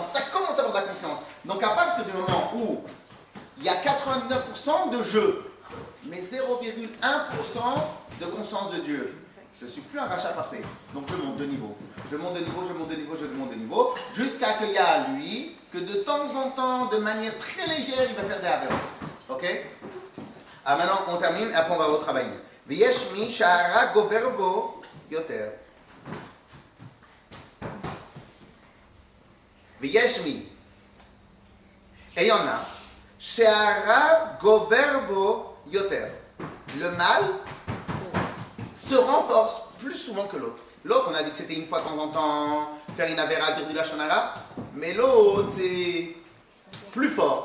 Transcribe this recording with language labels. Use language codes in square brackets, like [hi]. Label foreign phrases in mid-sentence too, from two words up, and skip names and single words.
[fr] Ça commence à avoir de la conscience. Donc à partir du moment où il y a 99% de jeu, mais 0,1% de conscience de Dieu, je ne suis plus un rachat parfait. Donc je monte de niveau. Je monte de niveau, je monte de niveau, je monte de niveau. Jusqu'à qu'il y a à lui que de temps en temps, de manière très légère, il va faire des avérotes. Ok? Ah, maintenant on termine, après on va retravailler. [he] ויש מי שהרע גובר בו יותר. ויש מי. [fr] Et il y en a. [he] שהרע גובר בו יותר. [fr] Le mal se renforce plus souvent que l'autre. L'autre, on a dit que c'était une fois de temps en temps, faire une avéra, dire du [he] לשון הרע, [fr] mais l'autre, c'est plus fort.